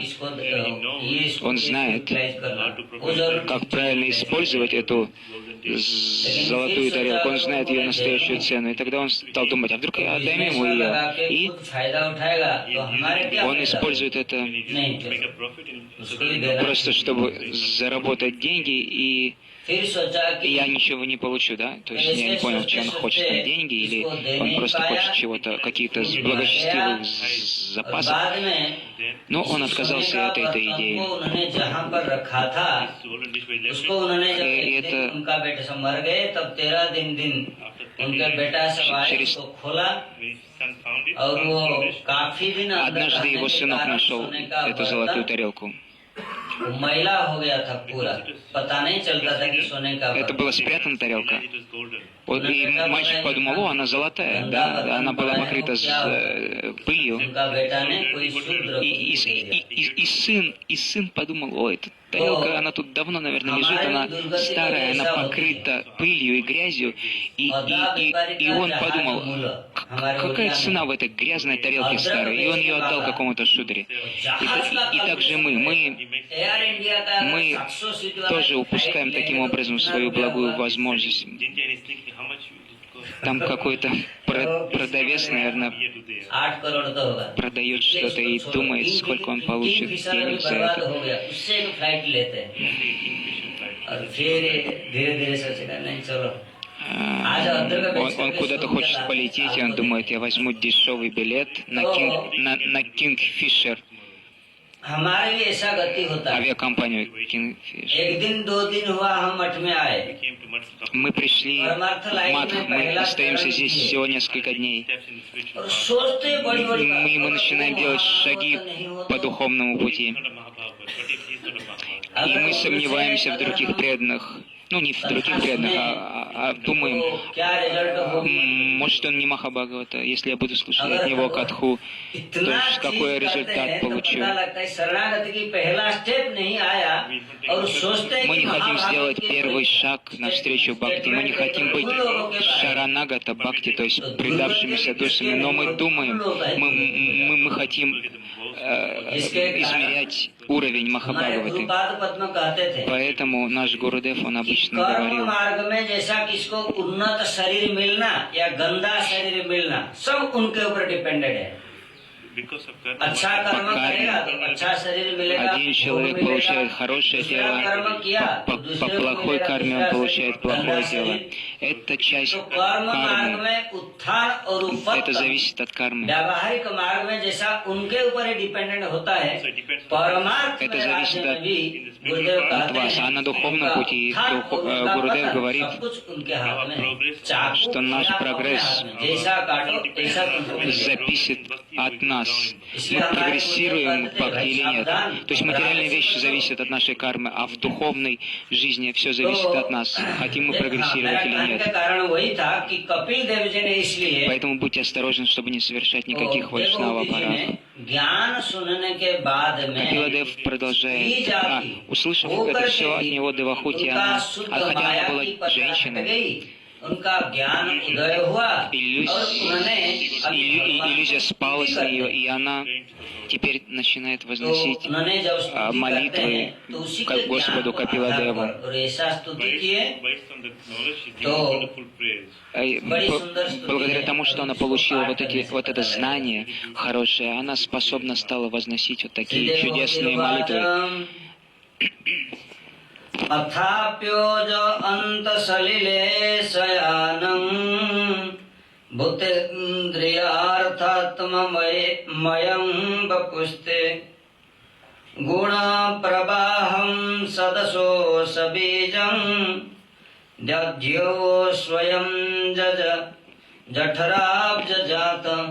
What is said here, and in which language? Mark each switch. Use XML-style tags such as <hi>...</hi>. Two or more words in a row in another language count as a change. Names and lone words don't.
<ru>Он знает, как правильно использовать эту золотую тарелку, он знает ее настоящую цену. И тогда он стал думать, а вдруг я отдам ему ее? И он использует это просто, чтобы заработать деньги, и</ru> <hi>फिर सोचा कि</hi> <ru>я ничего не получу, да? То есть я не понял, что он хочет там деньги, или он просто хочет чего-то, каких-то благочестивых</ru> <hi>और</hi> <ru>запасов.</ru> <hi>बाद में</hi> <ru>Но он</ru> <hi>इसी</hi> <ru>отказался</ru> <hi>सोने</hi> <ru>от</ru> <hi>का</hi> <ru>этой</ru> <hi>बर्तन</hi> <ru>идеи.</ru> <hi>को उन्होंने जहाँ पर रखा था उसको उन्होंने जब ये देखा तो- कि उनका बेटा सब मर गए, तब 13 दिन उनके बेटा सब आए,</hi> <ru>Через-</ru> <hi>उसको खोला और वो काफी दिन अंदर</hi> <ru>Однажды</ru> <hi>रहने</hi> <ru>его</ru> <hi>के</hi> <ru>сынок</ru> <hi>कारण</hi> <ru>нашел</ru> <hi>सोने का</hi> <ru>эту золотую</ru> <hi>बर्तन</hi> <ru>тарелку.</ru> <hi>मैला हो गया था पूरा, पता नहीं चलता था कि सोने का</hi> <ru>Это</ru> <hi>बर्तन।</hi> <ru>была спрятана тарелка. Вот, и мальчик подумал, о, она золотая, да, она была покрыта пылью.</ru> <hi>उनका बेटा ने कोई शूद्र</hi> <ru>И,</ru> <hi>को दे दिया।</hi> <ru>и сын подумал, о, эта тарелка, она тут давно, наверное, лежит, она старая, она покрыта пылью и грязью. И он подумал, какая цена в этой грязной тарелке старой? И он ее отдал какому-то шудре. И также</ru> <hi>एयर इंडिया का</hi> <ru>мы</ru> <hi>700 सीट वाला</hi> <ru>тоже</ru> <hi>फ्लाइट</hi> <ru>упускаем</ru> <hi>लेने</hi> <ru>таким</ru> <hi>का</hi> <ru>образом</ru> <hi>कितना</hi> <ru>свою</ru> <hi>रुपया</hi> <ru>благую</ru> <hi>हुआ?</hi> <ru>возможность. Там какой-то продавец, наверное,</ru> <hi>8 करोड़ तो होगा।</hi> <ru>продает что-то и думает, сколько он получит денег за</ru> <hi>बर्बाद</hi> <ru>это.</ru> <hi>हो गया, उससे एक फ्लाइट लेते हैं और फिर धीरे धीरे सोचेगा नहीं चलो</hi> <ru>Он куда-то хочет полететь, и он думает, я возьму дешевый билет на Kingfisher,</ru> <hi>हमारे भी ऐसा गति होता है।</hi> <ru>авиакомпанию Kingfisher.</ru> <hi>एक दिन 2 दिन हुआ हम मठ में आए,</hi> <ru>Мы пришли в Мадх, мы остаемся здесь всего несколько дней.</ru> <hi>और सोचते बड़ी बड़ी</hi> <ru>Мы начинаем делать шаги по духовному пути. И мы сомневаемся в других преданных. Ну, не в других преданных, а думаем,</ru> <hi>क्या रिजल्ट हो,</hi> <ru>может, он не Махабхагавата, если я буду слушать от него катху, то есть какой результат получу.</ru> <hi>लगता है शरणागति की पहला स्टेप नहीं आया और सोचते हैं</hi> <ru>Мы</ru> <hi>कि</hi> <ru>не хотим</ru> <hi>महाभारत</hi> <ru>сделать</ru> <hi>के</hi> <ru>первый шаг навстречу Бхакти, мы не хотим быть Шаранагата Бхакти, то есть предавшимися душами, но мы думаем, мы хотим измерять уровень</ru> <hi>हमारे</hi> <ru>Махабхагаваты.</ru> <hi>गुरुपाद पद्म कहते थे</hi> <ru>Поэтому наш Гурудев, он</ru> <hi>कि</hi> <ru>обычно</ru> <hi>कर्म</hi> <ru>говорил,</ru> <hi>मार्ग में जैसा किसको उन्नत शरीर मिलना या गंदा शरीर मिलना सब उनके ऊपर डिपेंडेड है। अच्छा कर्म करेगा तो अच्छा शरीर मिलेगा,</hi> <ru>один человек получает хорошее тело, по плохой карме он получает плохое тело. Это часть</ru> <hi>तो कर्म मार्ग</hi> <ru>кармы,</ru> <hi>में उत्थान और</hi> <ru>это</ru> <hi>उपत्त</hi> <ru>зависит от кармы.</ru> <hi>व्यावहारिक मार्ग में जैसा उनके ऊपर ही डिपेंडेंट होता है, परमार्थ</hi> <ru>Это</ru> <hi>में</hi> <ru>зависит</ru> <hi>राज्य में</hi> <ru>от-</ru> <hi>भी गुरुदेव</hi> <ru>от</ru> <hi>कहते</hi> <ru>вас. А на</ru> <hi>हैं</hi> <ru>духовном</ru> <hi>उनका</hi> <ru>пути</ru> <hi>उत्थान और उनका</hi> <ru>Гурудев</ru> <hi>पतन</hi> <ru>говорит,</ru> <hi>सब कुछ उनके हाथ में है। चाकू</hi> <ru>что наш</ru> <hi>अपने</hi> <ru>прогресс</ru> <hi>हाथ में, जैसा काटो तैसा तुमको</hi> <ru>зависит от нас. Мы прогрессируем в бхакти или нет. То есть материальные вещи зависят от нашей кармы, а в духовной жизни все зависит от нас. Хотим мы прогрессировать или</ru> <hi>कहने</hi> <ru>нет.</ru> <hi>का कारण वही था कि कपिल देव जी ने इसलिए</hi> <ru>Поэтому будьте осторожны, чтобы не совершать никаких</ru> <hi>तो</hi> <ru>вайшнава</ru> <hi>देवहूति जी</hi> <ru>парад.</ru> <hi>ने ज्ञान सुनने के बाद में</hi> <ru>Капиладев</ru> <hi>स्त्री</hi> <ru>продолжает,</ru> <hi>जाति</hi> <ru>услышав</ru> <hi>होकर</hi> <ru>это</ru> <hi>के</hi> <ru>все от</ru> <hi>भी</hi> <ru>него Девахути,</ru> <hi>उनका</hi> <ru>она,</ru> <hi>शुद्ध</hi> <ru>хотя она</ru> <hi>माया</hi> <ru>была</ru> <hi>की पराकाष्ठा</hi> <ru>женщиной,</ru> <hi>गई, उनका ज्ञान उदय हुआ और उन्होंने अपनी भगवान</hi> <ru>иллюзия спала с</ru> <hi>स्तुति</hi> <ru>нее,</ru> <hi>करते</hi> <ru>и она теперь начинает</ru> <hi>तो</hi> <ru>возносить</ru> <hi>उन्होंने जब स्तुति करते</hi> <ru>молитвы</ru> <hi>हैं तो उसी</hi> <ru>к</ru> <hi>के</hi> <ru>Господу</ru> <hi>ज्ञान को</hi> <ru>Капиладеву.</ru> <hi>आधार पर और ऐसा स्तुति किए तो बड़ी सुंदर स्तुति</hi> <ru>Благодаря</ru> <hi>है।</hi> <ru>тому, что она получила вот это знание хорошее, она способна стала возносить вот такие чудесные молитвы.</ru> <sa>अथाप्योज अंत सलिले शयानं भूतेन्द्रियार्थात्ममयं वपुस्ते गुण प्रवाहं सदसो सबीजं दध्यो स्वयं जज जठराब्ज जात।</sa>